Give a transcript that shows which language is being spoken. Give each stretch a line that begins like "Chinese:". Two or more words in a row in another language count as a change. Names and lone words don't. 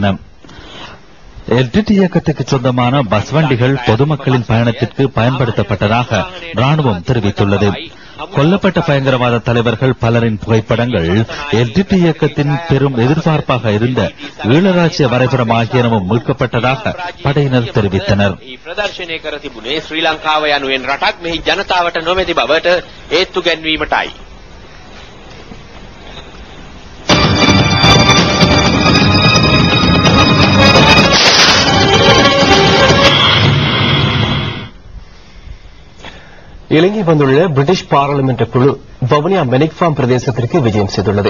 Tamil: LTT இயக்கத்துக்கு சொந்தமான பஸ் வண்டிகள் பொதுமக்களின் பயணத்திற்கு பயன்படுத்தப்பட்டதாக ராணுவம் தெரிவித்துள்ளது. கொல்லப்பட்ட பயங்கரவாத தலைவர்கள் பலரின் புகைப்படங்கள் LTT இயக்கத்தின் பெரும் எதிர்பார்ப்பாக இருந்த ஈழராஜ்ய வரைபடம் ஆகியனவும் மீட்கப்பட்டதாக படையினர் தெரிவித்தனர்.
Sinhala: ප්‍රදර්ශනය කර තිබුණේ ශ්‍රී ලංකාව යනුවෙන් රටක් මෙහි ජනතාවට නොමැති බවට ඒත්තු ගැන්වීමටයි.
Tamil: இலங்கை வந்துள்ள பிரிட்டிஷ் பாராளுமன்ற குழு வவுனியா மெனிக்ஃபார்ம் பிரதேசத்திற்கு விஜயம் செய்துள்ளது.